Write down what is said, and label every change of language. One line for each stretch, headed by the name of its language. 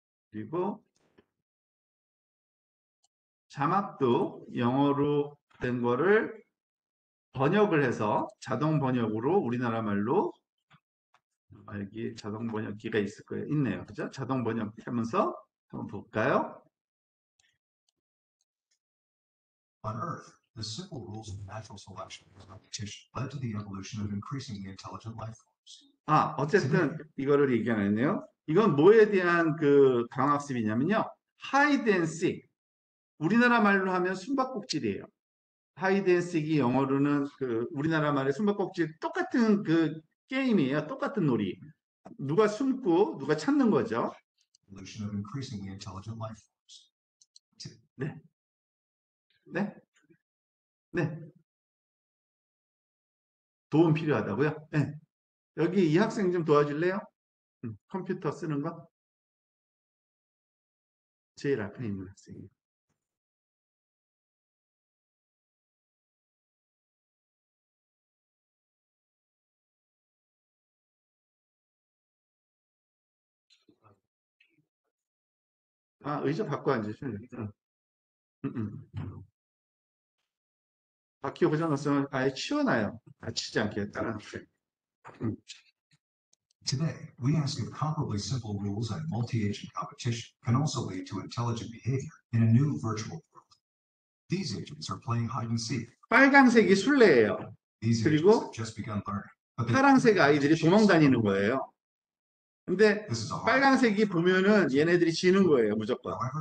Korean: 그리고 자막도 영어로 된 거를 번역을 해서 자동 번역으로 우리나라 말로 여기 자동 번역기가 있을 거예요. 있네요. 그죠? 자동 번역 하면서 한번 볼까요?
English: On Earth, the simple rules of natural selection and competition led to the evolution of increasingly intelligent life forms.
Korean: 어쨌든 이거를 얘기 안 했네요. 이건 뭐에 대한 그 강학습이냐면요.
English: hide and seek.
Korean: 우리나라 말로 하면 숨바꼭질이에요. hide and seek이 영어로는 그 우리나라 말의 숨바꼭질 똑같은 그 게임이에요. 똑같은 놀이. 누가 숨고 누가 찾는 거죠.
English: Evolution of increasingly intelligent life forms.
Korean: 네. 네. 네. 도움 필요하다고요? 네. 여기 이 학생 좀 도와줄래요? 컴퓨터 쓰는 거? 제일 앞에 있는 학생이요. 의자 바꿔 앉으시면 돼요. 바퀴 고장났으면 아예 치워놔요. 다치지 않게 다른 학생.
English: Today, we ask if comparably simple rules and multi-agent competition can also lead to intelligent behavior in a new virtual world. These agents are playing hide and seek.
Korean: 빨간색이 술래예요. 그리고 파란색 아이들이 도망 다니는 거예요. 근데 빨간색이 보면은 얘네들이 지는 거예요, 무조건.